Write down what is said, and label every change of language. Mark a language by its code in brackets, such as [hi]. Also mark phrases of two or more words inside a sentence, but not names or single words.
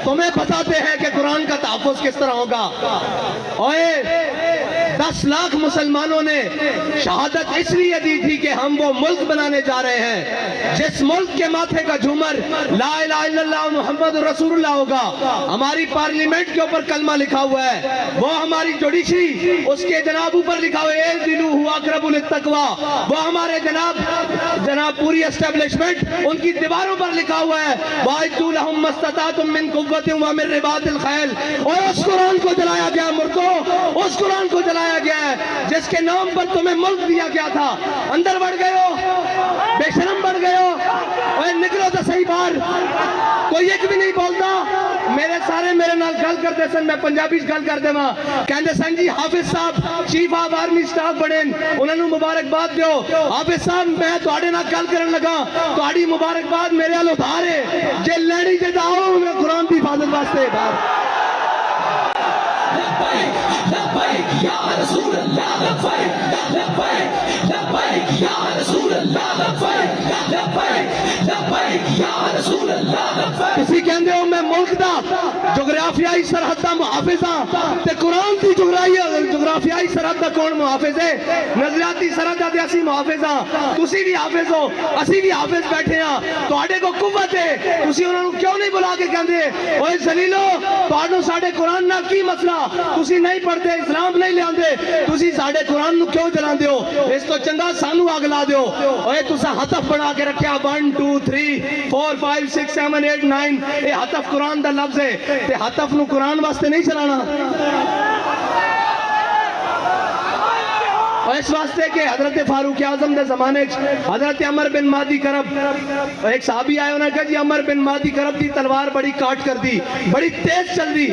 [ur] تمہیں بتاتے ہیں کہ قرآن کا تحفظ کس طرح ہوگا۔ اوئے 10 لاکھ مسلمانوں نے شہادت اس لیے دی تھی کہ ہم وہ ملک بنانے جا رہے ہیں جس ملک کے ماتھے کا جھومر [ar] لا الہ الا اللہ محمد رسول اللہ [ur] ہوگا۔ ہماری پارلیمنٹ کے اوپر کلمہ لکھا ہوا ہے، وہ ہماری جوڈیشری اس کے جناب اوپر لکھا ہوا ہے [ar] اعدلوا هو اقرب للتقوی، [ur] وہ ہمارے جناب پوری اسٹیبلشمنٹ ان کی دیواروں پر لکھا ہوا ہے [ar] وَأَعِدُّوا لَهُم مَّا اسْتَطَعْتُم مِّن قُوَّةٍ وَمِن رِّبَاطِ الْخَيْلِ۔ [ur] اور اس قرآن کو جلایا گیا مردوں، اس قرآن کو جلایا گیا ہے جس کے نام پر تمہیں ملک دیا گیا تھا۔ اندر بڑھ گئے ہو، بے شرم بڑھ گئے ہو، اور نکلو تو صحیح باہر۔ کوئی ایک بھی نہیں بولتا۔ [pa] میرے نال گل کرتے سن، میں پنجابی گل کر دے ماں، کہندے سن جی حافظ صاحب [en] Chief of Army Staff [pa] بنے انہوں نے مبارکباد دیو حافظ صاحب میں تواڈے نال گل کرن لگا تواڈی مبارکباد میرے ال ادھار ہے جے لینی تے آؤ میں قرآن دی حفاظت واسطے [ar] لبیک یا رسول اللہ لبیک لبیک لبیک یا رسول اللہ لبیک لبیک لبیک یا رسول اللہ لبیک۔ [pa] تسی کہندے ہو میں ملک دا جغرافیائی سرحد دا محافظ ہاں تے قرآن دی جغرافیائی سرحد دا کون محافظ ہے؟ نظریاتی سرحد دا اسی محافظ ہاں۔ تسی بھی حافظ ہو، اسی بھی حافظ بیٹھے ہاں، تواڈے کو قوت ہے، تسی انہاں نوں کیوں نہیں بلا کے کہندے اوے ذلیلو تواڈوں ساڈے قرآن نال کی مسئلہ؟ تسی نہیں پڑھتے، اسلام نہیں لے آندے، تسی ساڈے قرآن نو کیوں جلاندے ہو؟ اس تو چنگا سانو اگ لا دیو۔ اوے تساں ہتف بنا کے رکھیا 1 2 3 4 5 6 7 8 9 اے ہتف قرآن دا لفظ ہے تے ہتف نو قرآن واسطے نہیں چلانا۔ اور اس واسطے کہ حضرت فاروق اعظم دے زمانے حضرت عمر بن مہدی کرب ایک صحابی آئے انہوں نے کہا جی عمر بن مہدی کرب دی تلوار بڑی کاٹ کر دی، بڑی تیز چل دی۔